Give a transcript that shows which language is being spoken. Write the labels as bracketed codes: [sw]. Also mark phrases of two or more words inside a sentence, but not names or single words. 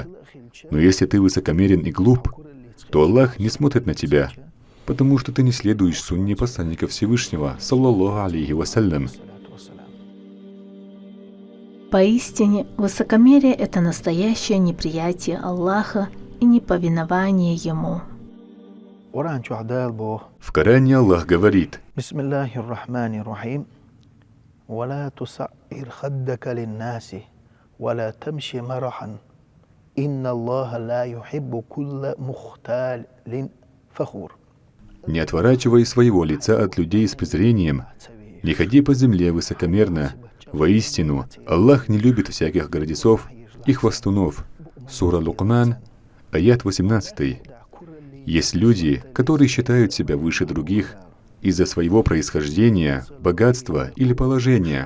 [ru] Но если ты высокомерен и глуп, то Аллах не смотрит на тебя, потому что ты не следуешь сунне посланника Всевышнего, [ar] صلى الله عليه وسلم. [ru] Поистине, высокомерие — это настоящее неприятие Аллаха и неповинование Ему. В Коране Аллах говорит: [ar] ولا تصعر خدك للناس ولا تمشي مرحا إن الله لا يحب كل مختال فخور. [ru] Не отворачивай своего лица от людей с презрением, не ходи по земле высокомерно. Воистину, Аллах не любит всяких гордецов и хвастунов. Сура Лукман, аят 18. Есть люди, которые считают себя выше других из-за своего происхождения, богатства или положения.